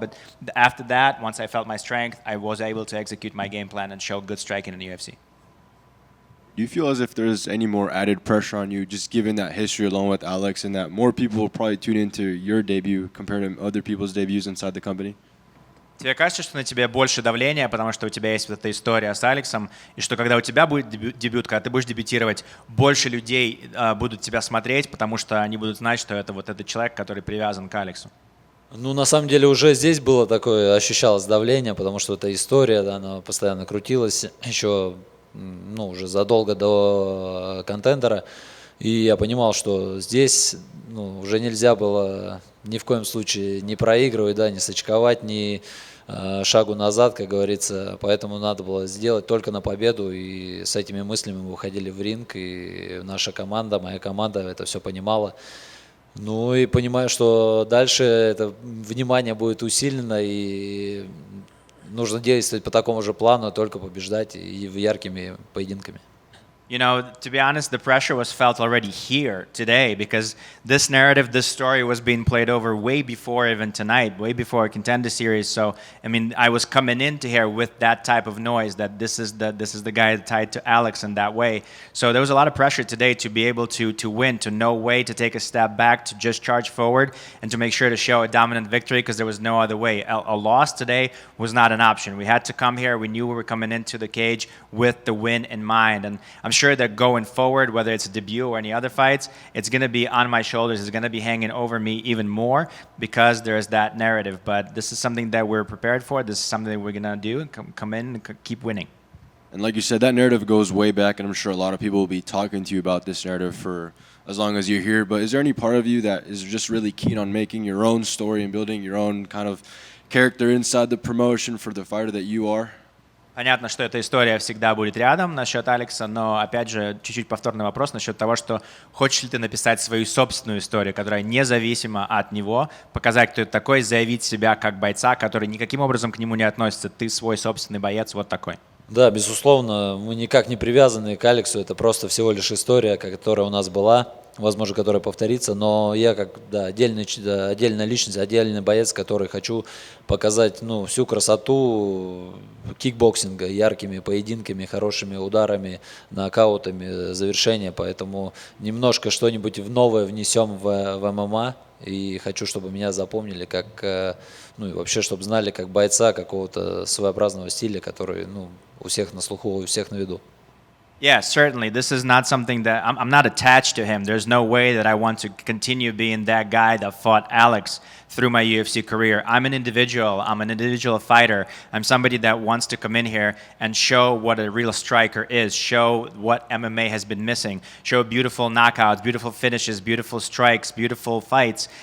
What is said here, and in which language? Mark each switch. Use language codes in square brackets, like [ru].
[en] But after that, once I felt my strength, I was able to execute my game plan and show good striking in the UFC. Do you feel as if there's any more added pressure on you, just given that history along with Alex, and that more people will probably tune into your debut compared to other people's debuts inside the company? [ru] Тебе кажется, что на тебе больше давления, потому что у тебя есть вот эта история с Алексом, и что когда у тебя будет дебют, когда ты будешь дебютировать, больше людей будут тебя смотреть, потому что они будут знать, что это вот этот человек, который привязан к Алексу? Ну, на самом деле, уже здесь было такое, ощущалось давление, потому что эта история, да, она постоянно крутилась, еще, ну, уже задолго до контендера. И я понимал, что здесь, ну, уже нельзя было ни в коем случае не проигрывать, да, не сочковать, ни шагу назад, как говорится. Поэтому надо было сделать только на победу. И с этими мыслями мы выходили в ринг. И наша команда, моя команда это все понимала. Ну и понимаю, что дальше это внимание будет усилено. И нужно действовать по такому же плану, только побеждать и яркими поединками. [en] You know, to be honest, the pressure was felt already here today because this narrative, this story was being played over way before even tonight, way before our Contender Series. So, I mean, I was coming into here with that type of noise that this is the guy tied to Alex in that way. So there was a lot of pressure today to be able to win, to know way to take a step back, to just charge forward, and to make sure to show a dominant victory because there was no other way. A loss today was not an option. We had to come here. We knew we were coming into the cage with the win in mind, and I'm sure that going forward, whether it's a debut or any other fights, it's going to be on my shoulders. It's going to be hanging over me even more because there's that narrative. But this is something that we're prepared for. This is something that we're going to do. Come in and keep winning. And like you said, that narrative goes way back, and I'm sure a lot of people will be talking to you about this narrative for as long as you're here. But is there any part of you that is just really keen on making your own story and building your own kind of character inside the promotion for the fighter that you are? [ru] Понятно, что эта история всегда будет рядом насчет Алекса, но, опять же, чуть-чуть повторный вопрос насчет того, что хочешь ли ты написать свою собственную историю, которая независима от него, показать, кто это такой, заявить себя как бойца, который никаким образом к нему не относится. Ты свой собственный боец, вот такой. Да, безусловно, мы никак не привязаны к Алексу, это просто всего лишь история, которая у нас была, возможно, которая повторится, но я как отдельная личность, отдельный боец, который хочу показать всю красоту кикбоксинга, яркими поединками, хорошими ударами, нокаутами, завершения, поэтому немножко что-нибудь новое внесем в ММА. И хочу, чтобы меня запомнили как, и вообще, чтобы знали как бойца какого-то своеобразного стиля, который, у всех на слуху, у всех на виду. [en] Yeah, certainly. This is not something that I'm not attached to him. There's no way that I want to continue being that guy that fought Alex through my UFC career. I'm an individual. I'm an individual fighter. I'm somebody that wants to come in here and show what a real striker is, show what MMA has been missing, show beautiful knockouts, beautiful finishes, beautiful strikes, beautiful fights.